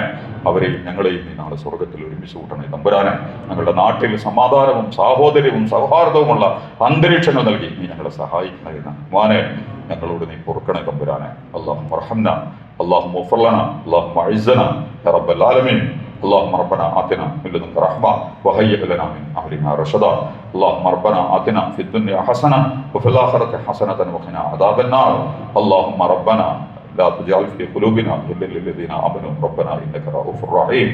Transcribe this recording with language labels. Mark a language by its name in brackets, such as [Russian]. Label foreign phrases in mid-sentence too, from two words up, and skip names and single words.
[Malayalam] അവരെയും ഞങ്ങളെയും നീ നാളെ സ്വർഗത്തിൽ ഒരുമിച്ച് കൂട്ടണേ തമ്പുരാനെ. ഞങ്ങളുടെ നാട്ടിൽ സമാധാനവും സാഹോദര്യവും സൗഹാർദ്ദവുമുള്ള അന്തരീക്ഷങ്ങൾ നൽകി നീ ഞങ്ങളെ സഹായിക്കണേ റഹ്മാനെ. ഞങ്ങളോട് നീ പൊറുക്കണേ തമ്പുരാനെ. [Arabic] اللهم ارحمنا، اللهم اغفر لنا، اللهم أعزنا يا رب العالمين. اللهم ربنا آتنا من لدنك رحمة وهيئ لنا من أمرنا رشدا. اللهم ربنا آتنا في الدنيا حسنة وفي الآخرة حسنة وقنا عذاب النار. اللهم ربنا لا تجعل في قلوبنا غلا للذين آمنوا ربنا إنك رؤوف رحيم.